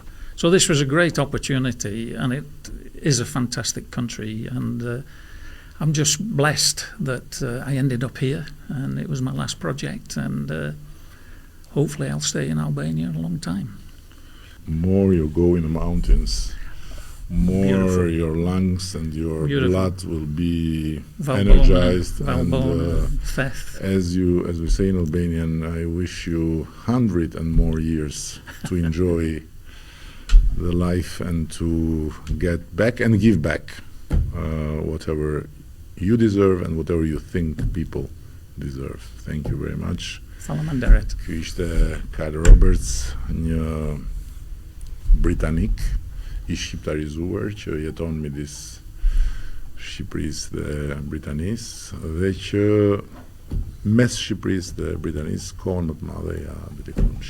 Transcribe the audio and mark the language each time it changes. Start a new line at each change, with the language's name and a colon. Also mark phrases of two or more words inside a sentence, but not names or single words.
English: So this was a great opportunity, and it is a fantastic country, and I'm just blessed that I ended up here, and it was my last project, and hopefully I'll stay in Albania a long time. More you go in the mountains, more Beautiful. Your lungs and your Beautiful. blood will be Valbona, energized. Valbona, And Feth. as we say in Albanian, I wish you 100 and more years to enjoy the life and to get back and give back whatever you deserve and whatever you think people deserve. Thank you very much.
Albanian: Faleminderit. Ky ishte Carl Roberts, një Britanik i shqiptarizuar që jeton midis Shqipërisë dhe Britanisë, dhe që mes Shqipërisë dhe Britanisë kohën më të madhe ja dedikon